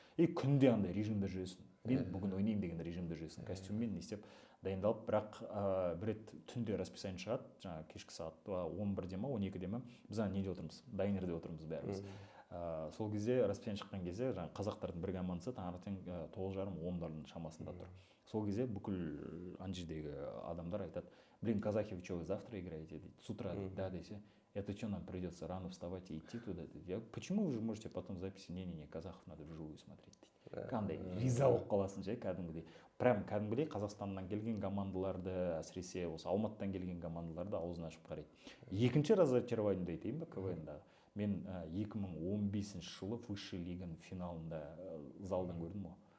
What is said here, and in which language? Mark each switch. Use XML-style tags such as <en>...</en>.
<kk>И күнде андай режимде жүресің. Мен бүгін ойнайын деген режимде жүресің. Костюммен не істеп дайындалып, бірақ бір рет түнде расписание шығады, жаңа кешкі сағат 11-де ма, 12-де ма, біз неде отырмыз, дайнерде отырмыз бәріміз. Сол кезде расписание шыққан кезде жаңа қазақтардың бір командасы таңертең 9:30-10 шамасында тұр. Сол кезде бүкіл ана жердегі адамдар айтады:</kk> <ru>"Блин, казахи, вы что, вы завтра играете?"</ru> <kk>дейді.</kk> <ru>С утра, да,</ru> <kk>десе.</kk> <ru>"Это что, нам придется рано вставать и идти туда?"</ru> <kk>дейді.</kk> <ru>"Почему вы же можете потом в записи? Не, казахов надо вживую смотреть."</ru> <kk>дейді. Қандай риза болып қаласың же кәдімгідей. Прям кәдімгідей Қазақстаннан келген командаларды, әсіресе осы Алматыдан келген командаларды аузын ашып қарайды. Екінші разочарованиемді айтайын ба КВН-дағы? Мен 2015 жылы высший лиганың финалында залдан көрдім ғой.</kk>